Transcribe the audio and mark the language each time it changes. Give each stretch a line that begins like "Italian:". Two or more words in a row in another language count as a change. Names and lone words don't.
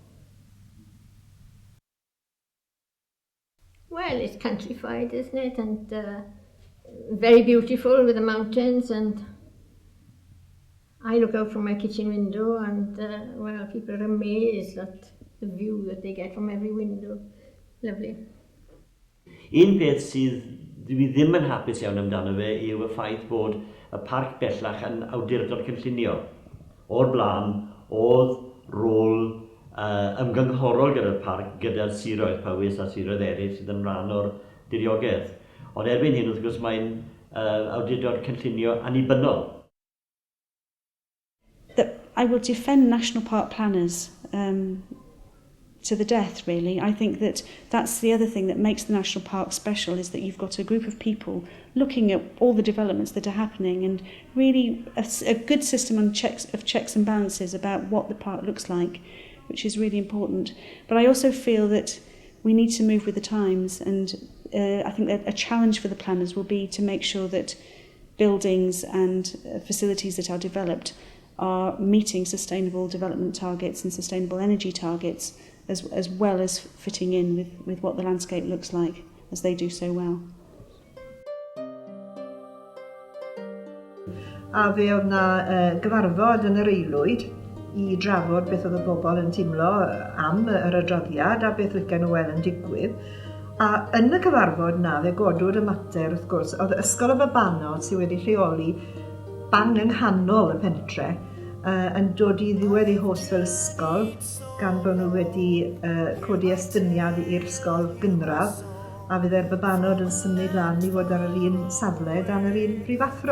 English: Well, it's countrified, isn't it? And very beautiful with the mountains. And I look out from my kitchen window and, well, people are amazed at the view that they get from every window. Lovely.
Welsh: Un peth sydd dwi ddim yn hapus iawn amdano fe yw y ffaith bod y parc bellach yn awdurdod cynllunio. O'r blaen, oedd rôl ymgynghorol gyda'r parc, gyda'r siroedd Powys a siroedd eraill sydd yn rhan o'r diriogaeth. Ond erbyn hyn, wrth gwrs, mae'n awdurdod cynllunio annibynnol.
English: I will defend national park planners to the death, really. I think that's the other thing that makes the national park special, is that you've got a group of people looking at all the developments that are happening, and really a good system of checks and balances about what the park looks like, which is really important. But I also feel that we need to move with the times, and I think that a challenge for the planners will be to make sure that buildings and facilities that are developed are meeting sustainable development targets and sustainable energy targets, as well as fitting in with what the landscape looks like, as they do so well.
Welsh: A fe oedd na gyfarfod yn yr Eilwyd I drafod beth oedd y bobl yn teimlo am yr adroddiad a beth lycan nhw weld yn digwydd. A yn y cyfarfod na, fe godwyd y mater, wrth gwrs, oedd ysgol y Fabanod sydd wedi lleoli bang yng nghanol y pentre yn dod I ddiwedd I host fel ysgol, gan bod nhw wedi codi estyniad i'r ysgol gynradd, a fydde'r Babanod yn symud lan I fod ar yr un safle dan yr un prifathro.